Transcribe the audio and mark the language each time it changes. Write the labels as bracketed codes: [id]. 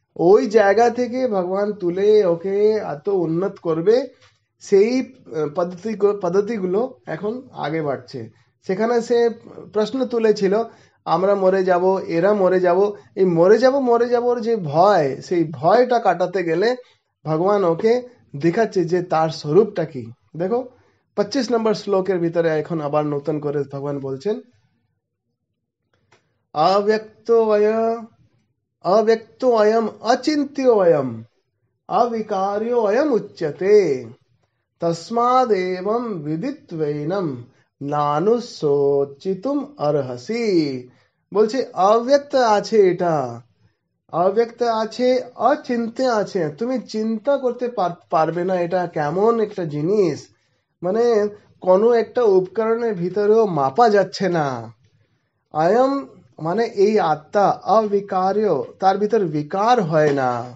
[bn] ওই জায়গা থেকে ভগবান তুলে ওকে এত উন্নত করবে, সেই পদ্ধতিগুলো এখন আগে বাড়ছে। সেখানে সে প্রশ্ন তুলেছিল আমরা মরে যাব, এরা মরে যাব, এই মরে যাবর যে ভয়, সেই ভয়টা কাটাতে গেলে ভগবান ওকে দেখাচ্ছে যে তার স্বরূপটা কি। দেখো 25 নম্বর শ্লোকের ভিতরে এখন আবার নতুন করে ভগবান বলছেন [sa] अव्यक्तो अय अव्यक्तो अयम अचिन्त्यो अयम अविकार्यो अयम उच्यते तस्मादेवं विदित्वैनं नानुशोचितुम अर्हसि। [bn] বলছে অব্যক্ত আছে এটা, অব্যক্ত আছে, অচিন্ত্য আছে, তুমি চিন্তা করতে পারবে না এটা কেমন একটা জিনিস। মানে কোনো একটা উপকরণের ভিতরেও মাপা যাচ্ছে না। আয়ম মানে এই আত্মা অবিকার্য, তার ভিতর বিকার হয় না।